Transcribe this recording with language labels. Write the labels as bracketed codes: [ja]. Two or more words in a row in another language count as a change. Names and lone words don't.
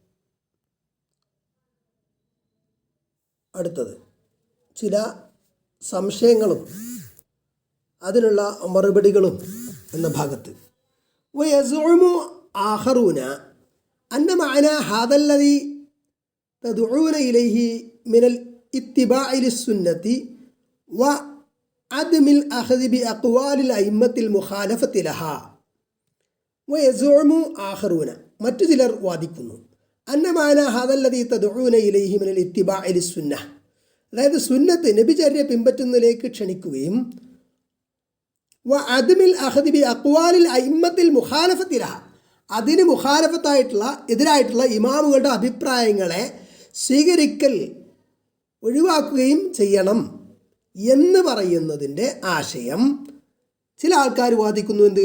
[ml] അടുത്തത് ചില സംശയങ്ങളും അതിനുള്ള മറുപടികളും എന്ന ഭാഗത്ത് [ar] ويزعم آخرون أن معنى هذا الذي تدعون إليه من الاتباع للسنة وعدم الأخذ بأقوال الأئمة المخالفة لها ويزعم آخرون [ml] മറ്റു ചിലർ വാദിക്കുന്നു [ar] أن معنى هذا الذي تدعون إليه من الاتباع للسنة, [ml] അതായത് സുന്നത്ത് നബിചര്യ പിൻപറ്റുന്നതിലേക്ക് ക്ഷണിക്കുകയും [ar] وعدم الأخذ بأقوال الأئمة المخالفة لها, [ml] അതിന് മുഖാലഫത്തായിട്ടുള്ള എതിരായിട്ടുള്ള ഇമാമുകളുടെ അഭിപ്രായങ്ങളെ സ്വീകരിക്കൽ ഒഴിവാക്കുകയും ചെയ്യണം എന്ന് പറയുന്നതിൻ്റെ ആശയം ചില ആൾക്കാർ വാദിക്കുന്നു. എന്ത്?